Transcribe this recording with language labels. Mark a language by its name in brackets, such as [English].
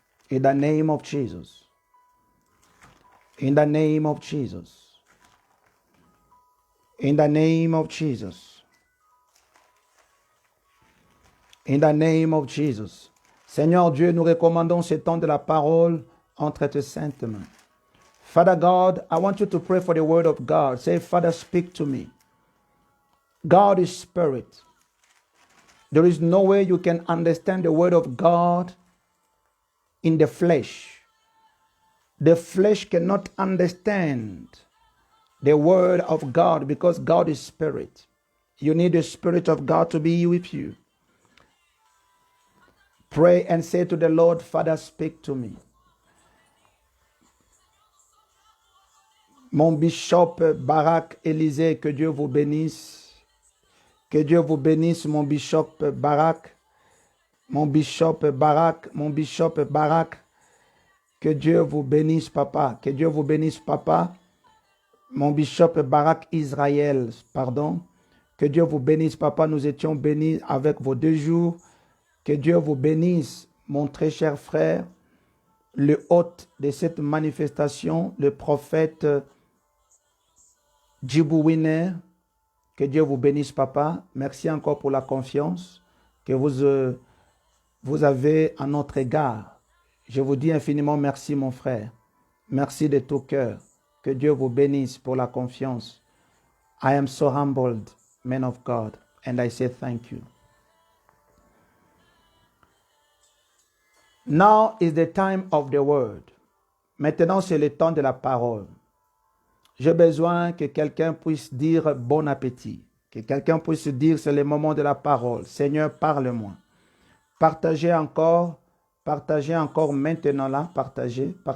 [English] In the name of Jesus. In the name of Jesus. In the name of Jesus. In the name of Jesus. [French] Seigneur Dieu, nous recommandons ce temps de la parole entre tes saintes mains. [English] Father God, I want you to pray for the word of God. Say, Father, speak to me. God is spirit. There is no way you can understand the word of God in the flesh. The flesh cannot understand the word of God because God is spirit. You need the Spirit of God to be with you. Pray and say to the Lord, Father, speak to me. [French] Mon bishop Barak Élisée, que Dieu vous bénisse. Que Dieu vous bénisse, mon bishop Barak. Mon bishop Barak, mon bishop Barak. Que Dieu vous bénisse, papa. Que Dieu vous bénisse, papa. Mon bishop Barak Israël, pardon. Que Dieu vous bénisse, papa. Nous étions bénis avec vos 2 jours. Que Dieu vous bénisse, mon très cher frère. Le hôte de cette manifestation, le prophète Djibou Winner. Que Dieu vous bénisse, papa. Merci encore pour la confiance que vous avez à notre égard. Je vous dis infiniment merci, mon frère. Merci de tout cœur. Que Dieu vous bénisse pour la confiance. [English] I am so humbled, man of God, and I say thank you. Now is the time of the word. [French] Maintenant, c'est le temps de la parole. J'ai besoin que quelqu'un puisse dire bon appétit. Que quelqu'un puisse dire c'est le moment de la parole. Seigneur, parle-moi. Partagez encore maintenant là. Partagez.